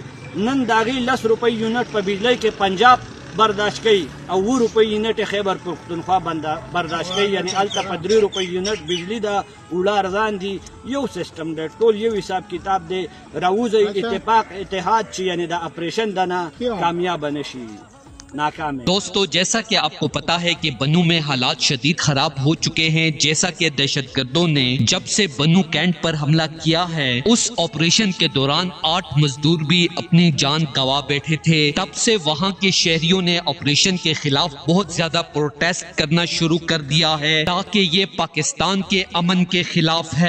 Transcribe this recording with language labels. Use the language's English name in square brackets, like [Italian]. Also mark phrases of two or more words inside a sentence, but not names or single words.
[Pashto] نن د هغې 10 روپۍ یونټ په بجلۍ کې پنجاب برداشت کوي او 2 روپۍ یونټ خیبر پښتونخوا برداشت کوي، یعنی هلته په 3 روپۍ یونټ بجلی ده، اوړه ارزان دي. یو سسټم دی، ټول یو حساب کتاب دی. راوځئ اتفاق اتحاد چې یعنی د اپریشن د نه کامیاب نشي، [Urdu] ناکام ہے. دوستو جیسا کہ آپ کو پتا ہے کہ بنو میں حالات شدید خراب ہو چکے ہیں، جیسا کہ دہشت گردوں نے جب سے بنو کینٹ پر حملہ کیا ہے، اس آپریشن کے دوران 8 مزدور بھی اپنی جان گنوا بیٹھے تھے. تب سے وہاں کے شہریوں نے آپریشن کے خلاف بہت زیادہ پروٹیسٹ کرنا شروع کر دیا ہے، تاکہ یہ پاکستان کے امن کے خلاف ہے.